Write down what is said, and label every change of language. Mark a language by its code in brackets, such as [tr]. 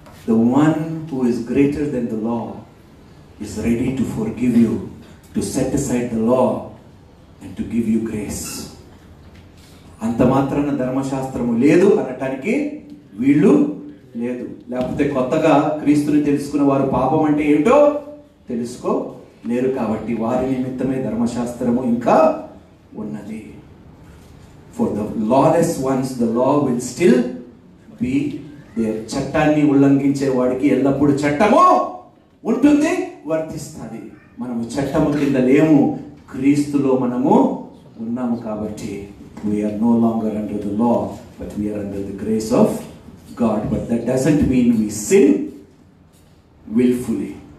[en] The one who is greater than the law is ready to forgive you, to set aside the law and to give you grace. [te] అంత మాత్రాన ధర్మశాస్త్రము లేదు అనటానికి వీళ్ళు లేదు. లేకపోతే కొత్తగా క్రీస్తుని తెలుసుకున్న వారు పాపం అంటే ఏమిటో తెలుసుకోలేరు. కాబట్టి వారి నిమిత్తమే ధర్మశాస్త్రము ఇంకా ఉన్నది. [en] For the lawless ones the law will still be there. [te] చట్టాన్ని ఉల్లంఘించే వాడికి ఎల్లప్పుడూ చట్టము ఉంటుంది, వర్తిస్తుంది. మనము చట్టము కింద లేము, క్రీస్తులో మనము ఉన్నాము. [en] కాబట్టి we are no longer under the law, but we are under the grace of God. But that doesn't mean we sin willfully.